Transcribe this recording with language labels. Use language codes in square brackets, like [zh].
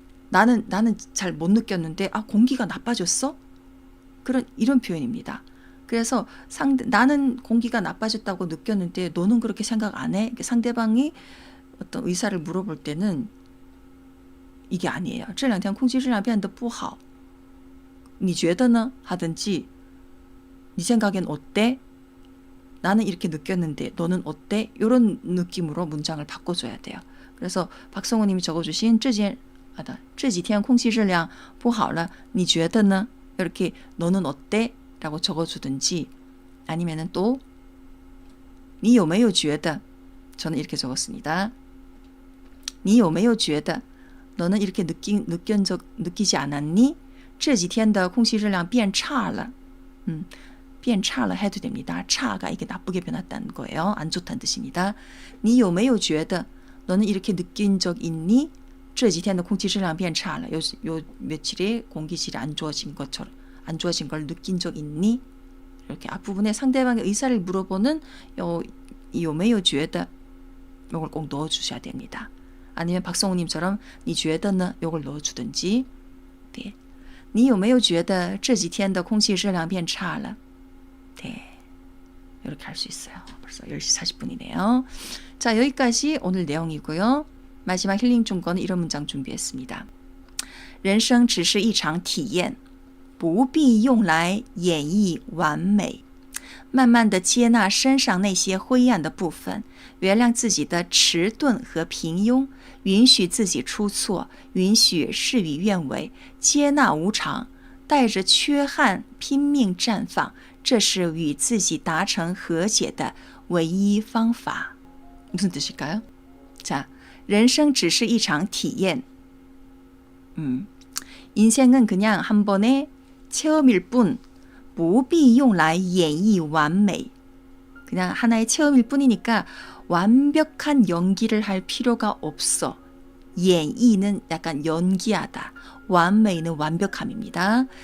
[ko] 나는 잘 못 느꼈는데 공기가 나빠졌어? 이런 표현입니다. 그래서 나는 공기가 나빠졌다고 느꼈는데 너는 그렇게 생각 안 해? 상대방이 어떤 의사를 물어볼 때는 이게 아니에요. [zh] 这两天空气质量变得不好你觉得呢? [ko] 하든지 네 생각엔 어때? 나는 이렇게 느꼈는데 너는 어때? 이런 느낌으로 문장을 바꿔줘야 돼요. 그래서 박성호 님이 적어주신 [zh] 这几天空气质量不好了你觉得呢? [ko] 이렇게 너는 어때? 라고 적어주든지 아니면은 또 [zh] 你有没有觉得? [ko] 저는 이렇게 적었습니다. [zh] 你有没有觉得? [ko] 너는 이렇게 느끼지 않았니? [zh] 这几天的空气质量变差了. [ko] 变差了 해도 됩니다. 차가 이게 나쁘게 변했다는 거예요. 안 좋다는 뜻입니다. [zh] 你有没有觉得? [ko] 너는 이렇게 느낀 적 있니? [zh] 这几天的空气质量变差了. [ko] 요 며칠에 공기질이 안 좋아진 걸 느낀 적 있니? 이렇게 앞부분에 상대방의 의사를 물어보는 요有没有觉得? 요걸 꼭 넣어주셔야 됩니다. 아니면 박성우님처럼 [zh] 你觉得呢? [ko] 요걸 넣어주든지. 네. [zh] 你有没有觉得这几天的空气质量变差了? [ko] 네. 이렇게 할 수 있어요. 벌써 10시 40분이네요. 자, 여기까지 오늘 내용이고요. 마지막 힐링 중권은 이런 문장 준비했습니다. [zh] 人生只是一场体验不必用来演绎完美慢慢地接纳身上那些灰暗的部分原谅自己的迟钝和平庸允许自己出错允许事与愿违接纳无常带着缺憾拼命绽放这是与自己达成和解的唯一方法 [ko] 무슨 뜻일까요? 자, [zh] 人生只是一场体验 [ko] 인생은 그냥 한 번의 체험일 뿐 [zh] 不必用来演绎完美 [ko] 그냥 하나의 체험일 뿐이니까 완벽한 연기를 할 필요가 없어 演绎는 약간 연기하다 完美는 완벽함입니다.